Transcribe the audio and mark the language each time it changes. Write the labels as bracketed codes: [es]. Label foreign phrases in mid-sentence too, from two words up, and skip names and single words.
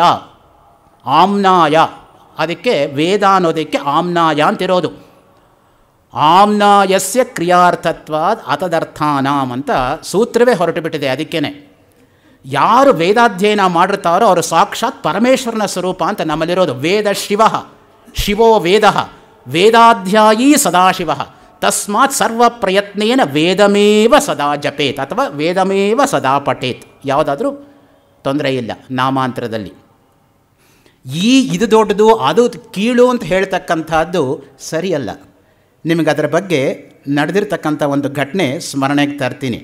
[kn] ಆಮ್ನಾಯ, ಅದಕ್ಕೆ ವೇದ ಅನ್ನೋದಕ್ಕೆ ಆಮ್ನಾಯ ಅಂತಿರೋದು. [sa] ಆಮ್ನಾಯಸ್ಯ ಕ್ರಿಯಾರ್ಥತ್ವಾದ್ ಅತದರ್ಥಾನಾಂ [kn] ಅಂತ ಸೂತ್ರವೇ ಹೊರಟು ಬಿಟ್ಟಿದೆ. ಅದಕ್ಕೇ ಯಾರು ವೇದಾಧ್ಯಯನ ಮಾಡಿರ್ತಾರೋ ಅವರು ಸಾಕ್ಷಾತ್ ಪರಮೇಶ್ವರನ ಸ್ವರೂಪ ಅಂತ ನಮ್ಮಲ್ಲಿರೋದು. [sa] ವೇದ ಶಿವ, ಶಿವೋ ವೇದ, ವೇದಾಧ್ಯಾಯೀ ಸದಾಶಿವ, ತಸ್ಮಾತ್ ಸರ್ವ ಪ್ರಯತ್ನೇನ ವೇದಮೇವ ಸದಾ ಜಪೇತ್ ಅಥವಾ ವೇದಮೇವ ಸದಾ ಪಠೇತ್. [kn] ಯಾವುದಾದ್ರೂ ತೊಂದರೆ ಇಲ್ಲ ನಾಮಾಂತರದಲ್ಲಿ. ಇದು ದೊಡ್ಡದು ಅದು ಕೀಳು ಅಂತ ಹೇಳ್ತಕ್ಕಂಥದ್ದು ಸರಿಯಲ್ಲ. ನಿಮಗೆ ಅದರ ಬಗ್ಗೆ ನಡೆದಿರ್ತಕ್ಕಂಥ ಒಂದು ಘಟನೆ ಸ್ಮರಣೆಗೆ ತರ್ತೀನಿ.